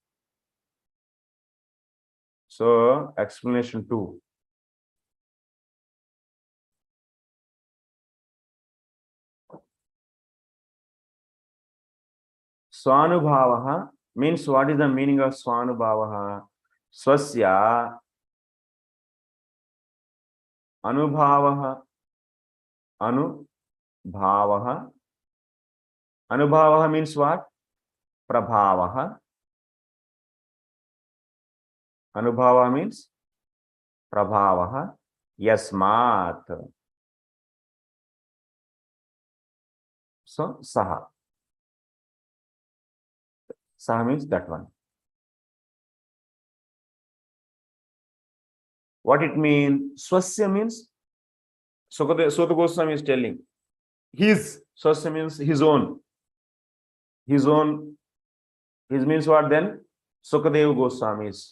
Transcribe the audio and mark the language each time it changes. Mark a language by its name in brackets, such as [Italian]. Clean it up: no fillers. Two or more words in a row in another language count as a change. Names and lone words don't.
[English] So, explanation 2. Swanubhavaha means, what is the meaning of Swanubhavaha? [Sanskrit] Swasya Anubhavaha. [English] Anubhavaha. Anubhavaha means what? [Sanskrit] Prabhavaha. [English] Anubhava means Prabhavaha. [Sanskrit] Yasmat. So, Saha. [English] Saha means that one. What it means? Swasya means, Sukadeva Goswami is telling, his. Swasya means his own. His own. His means what then? Sukadeva Goswami's.